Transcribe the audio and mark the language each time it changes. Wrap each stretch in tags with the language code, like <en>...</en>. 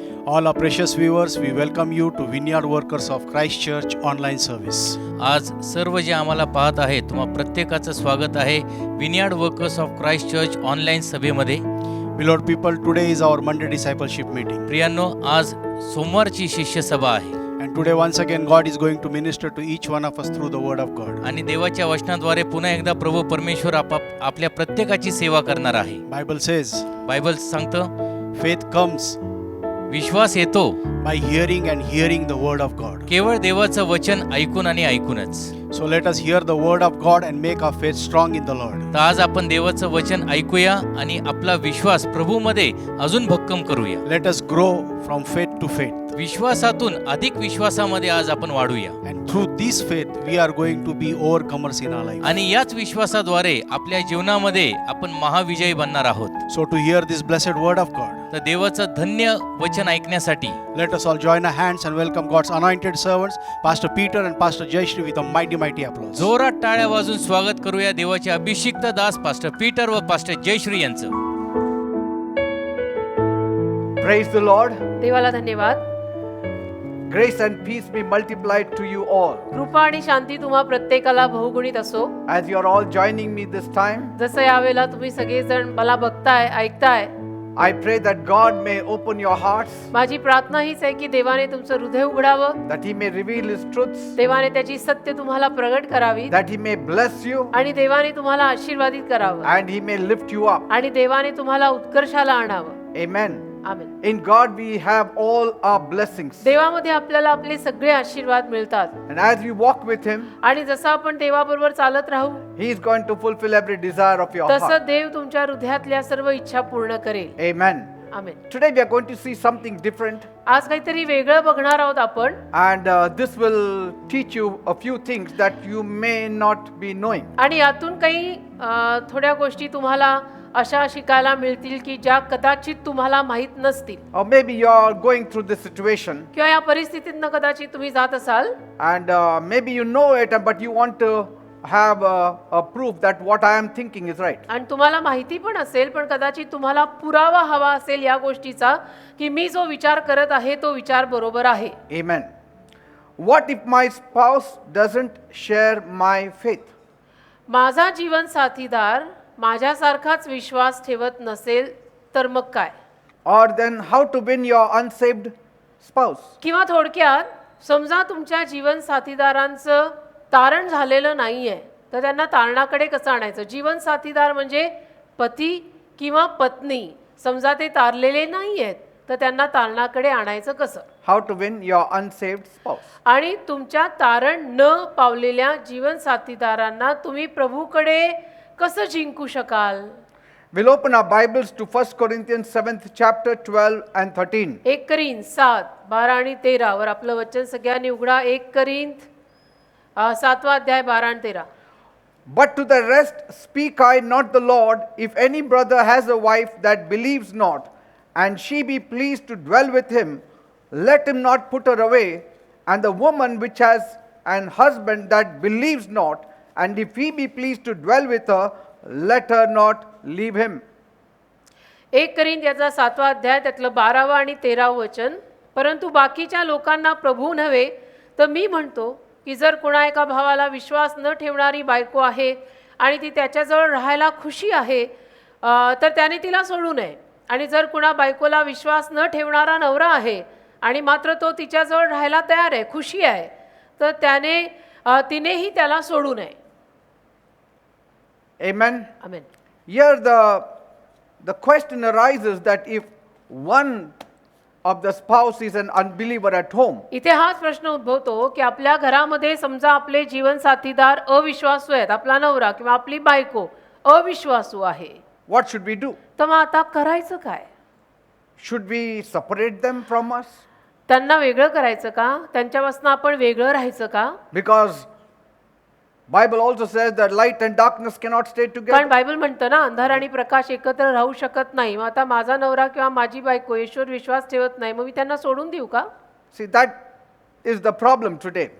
<en>All our precious viewers, we welcome you to Vineyard Workers of Christ Church online service.</en> <mr>आज सर्व जे आम्हाला पाहत आहेत तुम्हा प्रत्येकाचं स्वागत आहे विनियार्ड workers of Christ church online सभेमध्ये.</mr> <en>Beloved people, today is our Monday discipleship meeting.</en> <mr>प्रियांनो, आज सोमवारची शिष्य सभा आहे</mr> <en>And today once again God is going to minister to each one of us through the word of God.</en> <mr>आणि देवाच्या वचनाद्वारे पुन्हा एकदा प्रभू परमेश्वर आपल्या प्रत्येकाची सेवा करणार आहे.</mr> <en>Bible says,</en> <mr>बायबल सांगतं</mr> <en>faith comes</en> <mr>विश्वास येतो</mr> <en>by hearing and hearing the word of God.</en> <mr>केवळ देवाचं वचन ऐकून आणि ऐकूनच.</mr> <en>So let us hear the word of God and make our faith strong in the Lord.</en> <mr>तर आज आपण देवाचं वचन ऐकूया आणि आपला विश्वास प्रभूमध्ये अजून भक्कम करूया.</mr> <en>Let us grow from faith to faith.</en> <mr>विश्वासातून अधिक विश्वासामध्ये आज आपण वाढूया.</mr> <en>And through this faith we are going to be overcomers in our life.</en> <mr>आणि याच विश्वासाद्वारे आपल्या जीवनामध्ये आपण महाविजयी बनणार आहोत.</mr> <en>So to hear this blessed word of God,</en> <mr>तर देवाचं धन्य वचन ऐकण्यासाठी</mr> <en>let us all join our hands and welcome God's anointed servants, Pastor Peter and Pastor Jayashri, with a mighty applause.</en> <mr>जोरात टाळ्या वाजून स्वागत करूया देवाचे अभिषिक्त दास पास्टर पीटर व पास्टर जयश्री यांचं.</mr> <en>Praise the Lord.</en> <mr>देवाला धन्यवाद.</mr> <en>Grace and peace be multiplied to you all.</en> <mr>कृपा आणि शांती तुम्हा प्रत्येकाला बहुगुणित असो.</mr> <en>As you are all joining me this time,</en> <mr>जसं यावेळेला तुम्ही सगळेजण मला बघताय, ऐकताय,</mr> <en>I pray that God may open your hearts,</en> <mr>माझी प्रार्थना हीच आहे की देवाने तुमचं हृदय उघडावं,</mr> <en>that He may reveal His truths,</en> <mr>देवाने त्याची सत्य तुम्हाला प्रगट करावी</mr> <en>that He may bless you,</en> <mr>आणि देवाने तुम्हाला आशीर्वादित करावं</mr> <en>and He may lift you up.</en> <mr>आणि देवाने तुम्हाला उत्कर्षाला आणावं.</mr> <en>Amen.</en> <mr>Amen.</mr> <en>In God we have all our blessings.</en> <mr>देवामध्ये आपल्याला आपले सगळे आशीर्वाद मिळतात</mr> <en>And as we walk with Him,</en> <mr>आणि जसं आपण देवाबरोबर चालत राहू</mr> <en>He is going to fulfill every desire of your</en> <mr>तसं</mr> <en>heart.</en> <mr>देव तुमच्या हृदयातल्या सर्व इच्छा पूर्ण करेल.</mr> <en>Amen.</en> <mr>Amen.</mr> <en>Today we are going to see something different,</en> <mr>आज काहीतरी वेगळं बघणार आहोत आपण</mr> <en>and this will teach you a few things that you may not be knowing.</en> <mr>आणि यातून काही थोड्या गोष्टी तुम्हाला अशा शिकायला मिळतील की ज्या कदाचित तुम्हाला माहित नसतील,</mr> <en>Or maybe you are going through this situation,</en> <mr>किंवा या परिस्थितीतनं कदाचित तुम्ही जात असाल</mr> <en>and maybe you know it, but you want to have a proof that what I am thinking is right.</en> <mr>आणि तुम्हाला माहिती पण असेल, पण कदाचित तुम्हाला पुरावा हवा असेल या गोष्टीचा की मी जो विचार करत आहे तो विचार बरोबर आहे.</mr> <en>Amen. What if my spouse doesn't share my faith?</en> <mr>माझा जीवन साथीदार माझ्यासारखाच विश्वास ठेवत नसेल तर मग काय?</mr> <en>Or then how to win your unsaved spouse?</en> <mr>किंवा थोडक्यात समजा तुमच्या जीवन साथीदारांचं तारण झालेलं नाहीये तर त्यांना तारणाकडे कसं आणायचं? जीवन साथीदार म्हणजे पती किंवा पत्नी, समजा ते तारलेले नाहीयेत तर त्यांना तारणाकडे आणायचं कसं?</mr> <en>How to win your unsaved spouse?</en> <mr>आणि तुमच्या तारण न पावलेल्या जीवन साथीदारांना तुम्ही प्रभूकडे कसं जिंकू शकाल?</mr> <en>We'll open our Bibles to 1 Corinthians 7th chapter 12 and 13.</en> <mr>1 Corinth 7:12 आणि 13 वर आपलं वचन सगळ्यांनी उघडा. 1 करिंथ 7वा अध्याय 12 आणि 13.</mr> <en>But to the rest speak I not the Lord, if any brother has a wife that believes not, and she be pleased to dwell with him, let him not put her away, and the woman which has an husband that believes not, and if he be pleased to dwell with her, let her not leave him.</en> <mr>1 Corinth याचा 7वा अध्याय त्यातलं 12वा आणि 13वा वचन. परंतु बाकीच्या लोकांना प्रभू नव्हे तर मी म्हणतो की जर कोणा एका भावाला विश्वास न ठेवणारी बायको आहे आणि ती त्याच्याजवळ राहायला खुशी आहे तर त्याने तिला सोडू नये. आणि जर कोणा बायकोला विश्वास न ठेवणारा नवरा आहे आणि मात्र तो तिच्याजवळ राहायला तयार आहे, खुशी आहे, तर तिनेही त्याला सोडू नये.</mr> <en>Amen.</en> <mr>Amen.</mr> <en>Here the question arises that if one of the spouse is an unbeliever at home,</en> <mr>इथे हाच प्रश्न उद्भवतो की आपल्या घरामध्ये समजा आपले जीवन साथीदार अविश्वासू आहेत, आपला नवरा किंवा आपली बायको अविश्वासू आहे,</mr> <en>what should we do?</en> <mr>तर मग आता करायचं काय?</mr> <en>Should we separate them from us?</en> <mr>त्यांना वेगळं करायचं का? त्यांच्यापासून आपण वेगळं राहायचं का?</mr> <en>Because Bible also says that light and darkness cannot stay</en> <mr>कारण</mr> <en>together.</en> <mr>बायबल म्हणतं ना, अंधार आणि प्रकाश एकत्र राहू शकत नाही. मग आता माझा नवरा किंवा माझी बायको येशूवर विश्वास ठेवत नाही, मग मी त्यांना सोडून देऊ का?</mr> <en>See, that is the problem today.</en>